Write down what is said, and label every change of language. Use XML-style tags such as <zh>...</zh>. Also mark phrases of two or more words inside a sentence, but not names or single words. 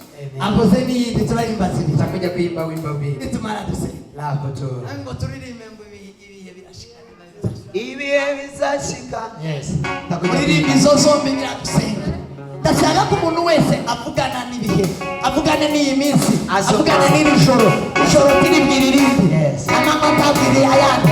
<rn>avuze n'iyindi turayimbaza ibiri</rn> <sw>tutakuja kuimba wimbo mbili</sw> <rn>nitumara dusenga</rn> <sw>lapo tu</sw> <rn>ngo turirimbe ngo ibihe birashika ibihe bizashika. Yes, kuririmba izo zombi biradusenga. Ndashaka ko umuntu wese avugana n'ibihe, avugane n'iyi minsi, avugane n'iri joro, ijoro tiribwira irindi, amanywa atabwira ayandi.</rn>